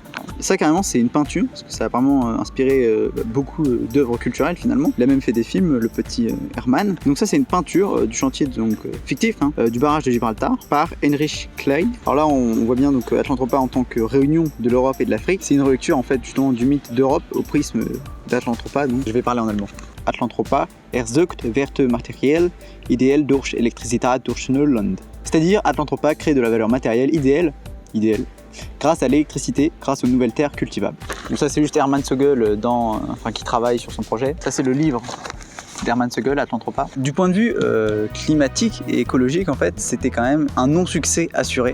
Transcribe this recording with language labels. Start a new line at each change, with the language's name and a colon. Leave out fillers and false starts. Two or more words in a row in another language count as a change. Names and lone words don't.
French: Et ça carrément c'est une peinture, parce que ça a vraiment inspiré beaucoup d'œuvres culturelles finalement. Il a même fait des films, le petit Hermann. Donc ça c'est une peinture du chantier donc fictif, hein, du barrage de Gibraltar, par Heinrich Klein. Alors là on voit bien donc Atlantropa en tant que réunion de l'Europe et de l'Afrique. C'est une relecture en fait justement du mythe d'Europe au prisme d'Atlantropa, donc je vais parler en allemand.
German: Atlantropa, sucht Werte materiell, ideell durch Elektrizität durch Neuland.
French: C'est-à-dire Atlantropa crée de la valeur matérielle idéale, grâce à l'électricité, grâce aux nouvelles terres cultivables. Donc ça c'est juste Hermann Sögel qui travaille sur son projet. Ça c'est le livre d'Hermann Sögel, Atlantropa. Du point de vue climatique et écologique, en fait, c'était quand même un non-succès assuré.